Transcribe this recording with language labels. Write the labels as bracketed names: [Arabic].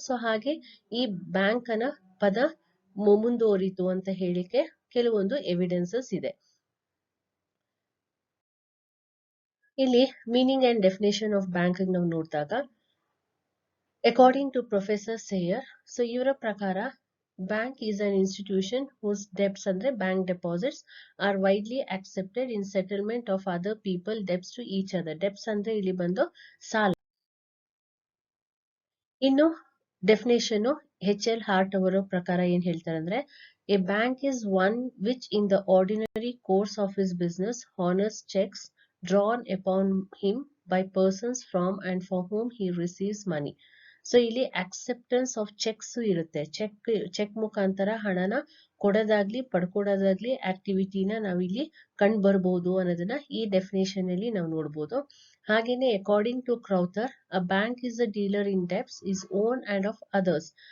[Kannada] So ಹಾಗೆ ಈ bank ಅನ್ನ ಪದ ಮುಂದುವರಿತು ಅಂತ ಹೇಳಿಕೆ ಕೆಲವೊಂದು ಎವಿಡೆನ್ಸಸ್ ಇದೆ. ಇಲ್ಲಿ meaning and definition of bank ನಾವು ನೋಡಿದಾಗ, according to professor Seir, so ಇವರ ಪ್ರಕಾರ [English] bank is an institution whose debts [Kannada] andre [English] bank deposits are widely accepted in settlement of other people debts to each other. [Kannada] Debts andre ಇಲ್ಲಿ ಬಂದು ಸಾಲ. ಇನ್ನು definition HL heart ಅವರ ಪ್ರಕಾರ ಏನ್ ಹೇಳ್ತಾರೆ ಅಂದ್ರೆ, [English] a bank is one which in the ordinary course of his business honors checks drawn upon him by persons from and for whom he receives money. [Kannada] So ಇಲ್ಲಿ ಅಕ್ಸೆಪ್ಟೆನ್ಸ್ ಆಫ್ ಚೆಕ್ಸ್ ಇರುತ್ತೆ. Check ಮುಖಾಂತರ ಹಣನ ಕೊಡೋದಾಗ್ಲಿ ಪಡ್ಕೊಡೋದಾಗ್ಲಿ ಆಕ್ಟಿವಿಟಿನ ನಾವಿಲ್ಲಿ ಕಂಡು ಬರ್ಬೋದು ಅನ್ನೋದನ್ನ ಈ definition ಅಲ್ಲಿ ನಾವು ನೋಡ್ಬೋದು. ಹಾಗೇನೆ [English] According to Crowther, a bank is a dealer in debts his own and of others.